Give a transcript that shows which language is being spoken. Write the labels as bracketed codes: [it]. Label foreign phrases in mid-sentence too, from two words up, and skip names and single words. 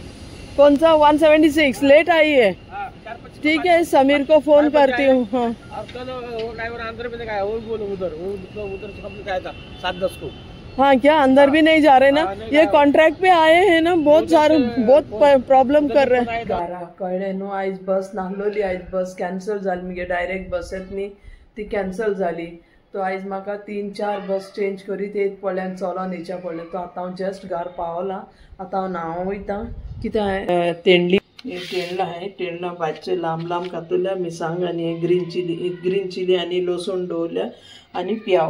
[hi] कौन सा 176 लेट आई है. 4-5. ठीक है, समीर को फोन करती हूँ. हाँ, अब तो वो ड्राइवर अंदर में गया, वो बोलो उधर से कंप्लीट आया था 7-10 को. हाँ, क्या अंदर भी नहीं जा रहे ना. ये कॉन्ट्रैक्ट पे आए हैं ना, बहुत सारे बहुत प्रॉब्लम कर रहे हैं. [kok] कळ्ळें न्हू. आयज बस नाहलोली, आयज [en] bus cancel [kok] जाली. मुगे [en] direct bus [kok] येत न्ही ती कॅन्सल जाली. तो आयज म्हाका 3-4 [en] bus change [kok] करीत येत पडल्यान चलोन येवचें पडलें. तो आतां हांव जस्ट घरा पावलां. आतां हांव न्हांवूंक वयता. कितें तेंडली हे तेंडला हांवें तेंडला भाजचे लांब लांब कातरल्या, मिरसांग आनी [en] green chilli [kok] आनी लसूण दवरल्या आनी प्याव.